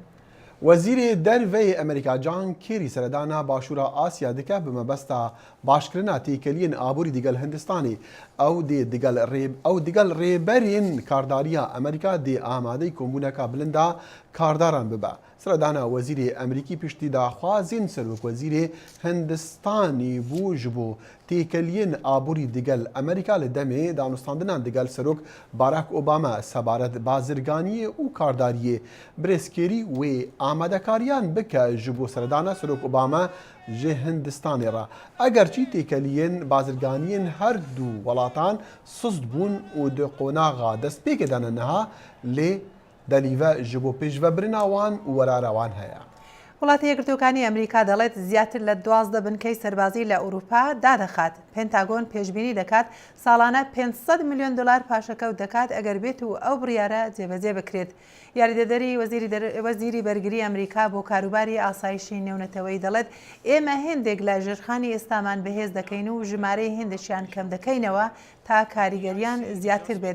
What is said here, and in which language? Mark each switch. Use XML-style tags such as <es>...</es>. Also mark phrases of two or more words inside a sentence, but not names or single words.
<ku>وەزیری دەرەوەی ئەمریکا جان کێری سەردانا باشوورە ئاسیا دکە بمەبەستە باشکردنا تێکەلیên ئابووری دیگەل هندستانی ئەو دیگەل ڕێبەرین کارداریە ئەمریکا دێ ئامادەی کۆمبوونەکە بلندا کارداران ببە. سەردانا وەزیری ئەمریکی پشتی داخوازین سەرۆک وەزیری هندستانی بوو ji bo têkeliyên abûrî digel Amerîka li demê danûstandinan digel serok Barack Obama sebaret bazirganiyê û kardariyê birêzkerî wê amadekariyan bike ji bo serdana serok Obama ji Hindistanê re. Egerçî têkeliyên bazirganiyên her du welatan sust bûn û di qonaxa destpêkê dane niha lê دەلیڤە ji bo pêşvebirina wan û werara wan heye.</ku> <ckb>وڵاتی یەکگرتوەکانی ئەمریکا دەڵێت زیاتر لە 12 بنکەی سەربازی لە ئەوروپا دادەخات. پێنتاگۆن پێشبینی دەکات ساڵانە 500 میلیۆن دلار پاشەکەوت دەکات ئەگەر بێت و ئەو بڕیارە جێبەجێ بکرێت. یاریدەدەری وەزیری بەرگری ئەمریکا بۆ کاروباری ئاسایشی نێونەتەوەی دەڵێت ئێمە هێندێک لە ژێرخانی ئێستامان بەهێز دەکەین و ژمارەی هێندشیان کەم دەکەینەوە تا کاریگەریان زیاتر بێت.</ckb>